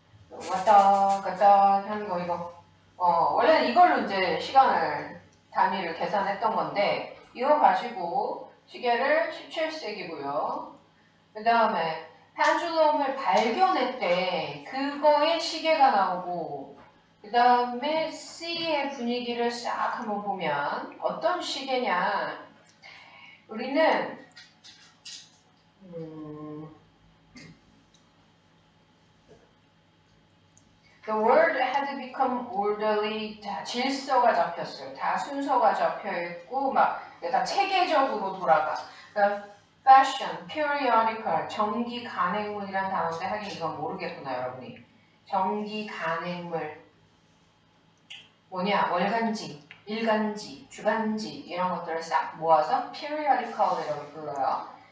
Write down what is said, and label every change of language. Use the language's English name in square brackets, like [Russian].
[Korean] 왔다 갔다 하는 거 이거. 원래는 이걸로 이제 시간을 단위를 계산했던 건데 이거 가지고 시계를 17세기고요. 그 다음에 pendulum을 발견했대. 그거에 시계가 나오고 그 다음에 C의 분위기를 싹 한번 보면 어떤 시계냐. 우리는 [English] The world had become orderly. [Korean] 다 질서가 잡혔어요. 다 순서가 잡혀있고 막 다 체계적으로 돌아가. 그러니까 fashion, periodical, 정기 간행물이란 단어인데 하긴 이건 모르겠구나 여러분이. 정기 간행물 뭐냐? 월간지, 일간지, 주간지 이런 것들을 싹 모아서 periodical이라고 불러요.